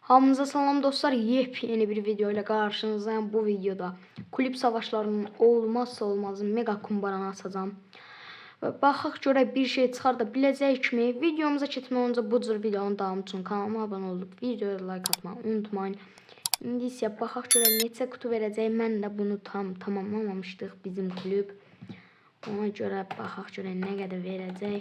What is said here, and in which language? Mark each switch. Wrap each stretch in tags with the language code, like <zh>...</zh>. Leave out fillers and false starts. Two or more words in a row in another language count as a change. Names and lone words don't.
<az>Hamınıza salam dostlar,</az> <tr>yepyeni bir video ile karşınızdayım. Bu videoda kulüp savaşlarının olmazsa olmazı mega kumbaranı açacağım.</tr> <az>Ve baxaq görək bir şey çıxarda biləcəkmi? Videomuza keçmədən öncə bu cür videonun davamı üçün kanalıma abunə olub videoya like atmayı unutmayın. İndi isə baxaq görək neçə kutu verəcək. Mən də bunu tamamlamamışdıq bizim kulüp. Ona görə baxaq görək nə qədər verəcək.</az>